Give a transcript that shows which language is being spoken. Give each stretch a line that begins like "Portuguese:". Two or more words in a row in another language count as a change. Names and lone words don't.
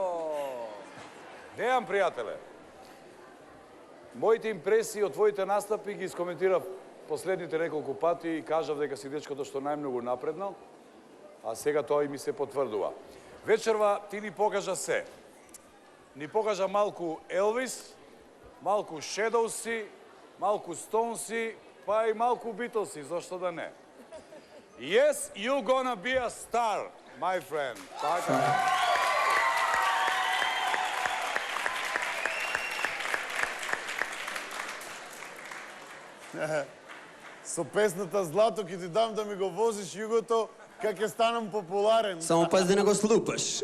Macedonian: Дејан, пријателе, моите импресии од твоите настапи ги искоментирав последните неколку пати и кажав дека си дечкото што најмногу напреднал, а сега тоа и ми се потврдува. Вечерва ти ни покажа се. Ни покажа малку Елвис, малку Шедоуси, малку Стоунси, па и малку Битлси, зашто да не?
English: Yes, you gonna be a star, my friend.
Macedonian: Така е. Со песната Злато ќе ти дам да ми го возиш југото, как ќе станам популарен. Само пази да не го слупаш.